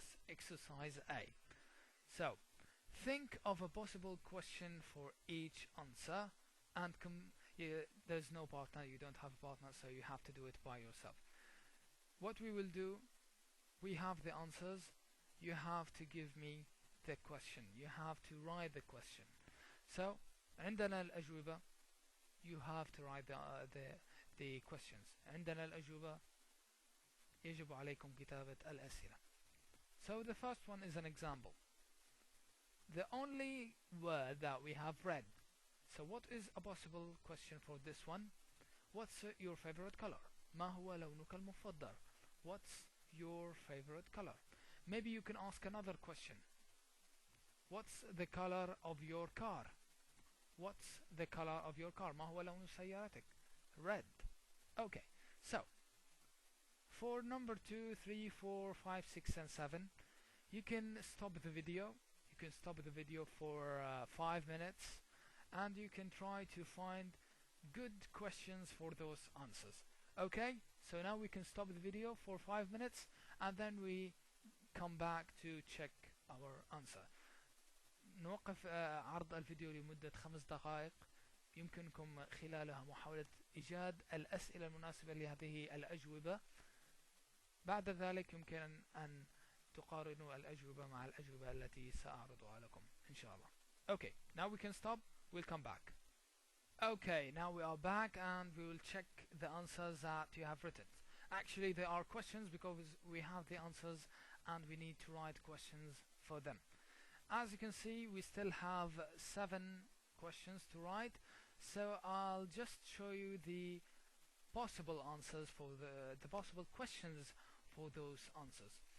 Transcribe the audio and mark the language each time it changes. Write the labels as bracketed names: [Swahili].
[English] Exercise A. So, think of a possible question for each answer and there's no partner, you don't have a partner, so you have to do it by yourself. What we will do, we have the answers, you have to give me the question, you have to write the question. So, [Arabic] عندنا الأجوبة, [English] you have to write the questions. [Arabic] عندنا الأجوبة, يجب عليكم كتابة الأسئلة. [English] So the first one is an example. The only word that we have read. So what is a possible question for this one? What's your favorite color? [Arabic] ما هو لونك المفضل? [English] What's your favorite color? Maybe you can ask another question. What's the color of your car? What's the color of your car? [Arabic] ما هو لون سيارتك? [English] Red. Okay, so for number 2, 3, 4, 5, 6 and 7 you can stop the video. You can stop the video for 5 minutes and you can try to find good questions for those answers. Okay, so now we can stop the video for 5 minutes and then we come back to check our answer. [Arabic] نوقف عرض الفيديو لمدة 5 دقائق، يمكنكم خلالها محاولة إيجاد الأسئلة المناسبة لهذه الأجوبة. بعد ذلك يمكن أن تقارنوا الأجوبة مع الأجوبة التي سأعرضها لكم إن شاء الله. [English] Okay, now we can stop. We'll come back. Okay, now we are back and we will check the answers that you have written. Actually, there are questions because we have the answers and we need to write questions for them. As you can see, we still have 7 questions to write, so I'll just show you the possible answers for the possible questions for those answers.